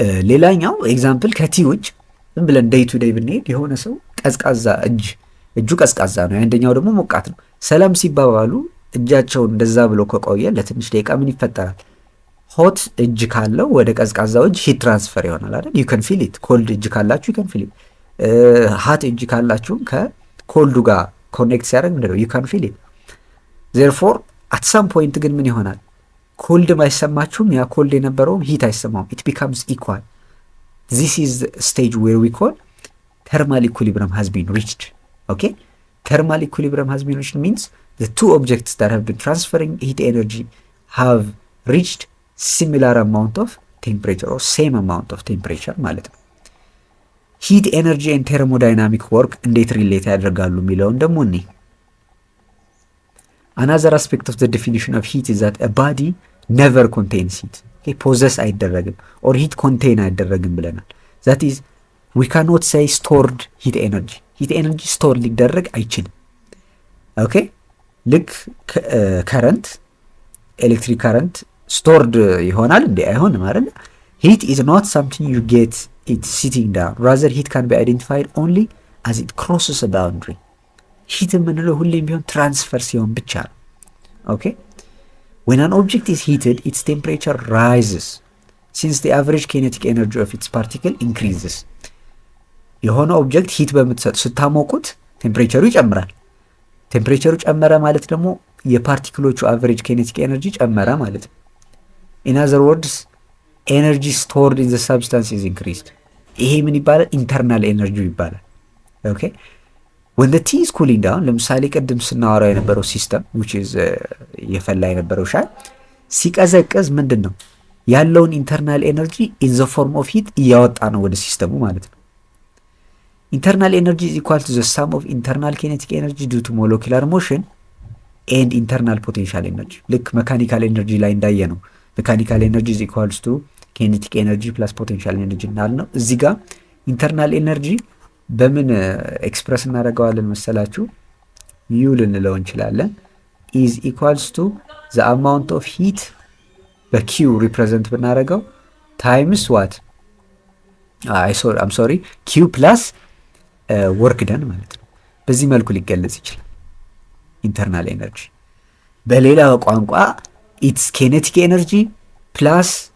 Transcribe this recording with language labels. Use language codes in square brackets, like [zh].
[am] ሌላኛው ኤግዛምፕል ከቲዎች ዝም ብለን ዴይ ቱ ዴይ ብንሄድ የሆነ ሰው ቀዝቃዛ እጁ ቀዝቃዛ ነው አንደኛው ደግሞ ሞቃት ነው ሰላም ሲባባሉ እጃቸው እንደዛ ብሎ ከቆየ ለትንሽ ደቂቃ ምን ይፈጠራል ሆት እጅ ካለው ወደ ቀዝቃዛው እጅ ሂት ትራንስፈር ይሆናል አይደል [en] you can feel it cold [am] እጅ ካላችሁ [en] you can feel it hot [am] እጅ ካላችሁ ኮልዱ ጋር ኮኔክት ሲያደርግ ምንድን ነው [en] ዩ ካን ፊል ኢት። ዜርፎር አት ሳም ፖይንት [am] ግን ምን ይሆናል? ኮልድም አይሰማችሁም፣ ያ ኮልድ የነበረውም ሂት አይሰማውም። [en] ኢት ቢካምስ ኢኳል። ዚስ ኢዝ ስቴጅ ዌር ዊ ኮል thermal equilibrium has been reached. Okay, thermal equilibrium has been reached means the two objects that have been transferring heat energy have reached similar amount of temperature or same amount of temperature [am] ማለት ነው። [en] heat energy and thermodynamic work [am] እንዴት ሪሌት ያደርጋሉ የሚለውን ደግሞ እኔ [en] another aspect of the definition of heat is that a body never contains heat. Okay, possess [am] አይደረግም [en] or heat contain [am] አይደረግም ብለናል። [en] that is we cannot say stored heat energy. [am] heat energy store ሊደረግ አይችልም። ኦኬ ልክ ከረንት ኤሌክትሪክ ከረንት stored ይሆናል እንዴ? አይሆንም አይደል? [en] heat is not something you get it sitting down. rather heat can be identified only as it crosses a boundary. heat [am] የምንለው ሁሌም ቢሆን ትራንስፈር ሲሆን ብቻ ነው። [en] ኦኬ when an object is heated its temperature rises since the average kinetic energy of its particle increases. [am] የሆነ ኦብጀክት ሂት በምትሰጡ ስታሞቁት ቴምፕሬቸሩ ይጨምራል። ቴምፕሬቸሩ ጨመረ ማለት ደግሞ የፓርቲክሎቹ አቨሬጅ ኬኔቲክ ኤነርጂ ጨመረ ማለት ነው። [en] ኢን አዘር ወርድስ ኤነርጂ ስቶርድ ኢን ዘ ሰብስታንስ ኢዝ ኢንክሪዝድ። [am] ይሄ ምን ይባላል? ኢንተርናል ኤነርጂ ይባላል። ኦኬ [en] when the tea is cooling down [am] ለምሳሌ ቅድም ስናወራው የነበረው ሲስተም which is የፈላ የነበረው ሻይ ሲቀዘቅዝ ምንድን ነው ያለውን ኢንተርናል ኤነርጂ [en] in the form of heat [am] እያወጣ ነው ወደ ሲስተሙ ማለት ነው። [en] internal energy is equal to the sum of internal kinetic energy due to molecular motion and internal potential energy. [am] ልክ [en] mechanical energy ላይ እንዳየ ነው mechanical energy is equals to kinetic energy plus potential energy [am] እንዳልነው እዚህ ጋር internal energy በምን ኤክስፕረስ እናደርገዋለን መሰላችሁ? u ልንለው እንችላለን [en] is equals to the amount of heat [am] በq represent ብናደርገው [en] times what I'm sorry q plus [am] ወርክ ደን ማለት ነው። በዚህ መልኩ ሊገለጽ ይችላል ኢንተርናል ኤነርጂ። በሌላ ቋንቋ ኢትስ ኬኔቲክ ኤነርጂ ፕላስ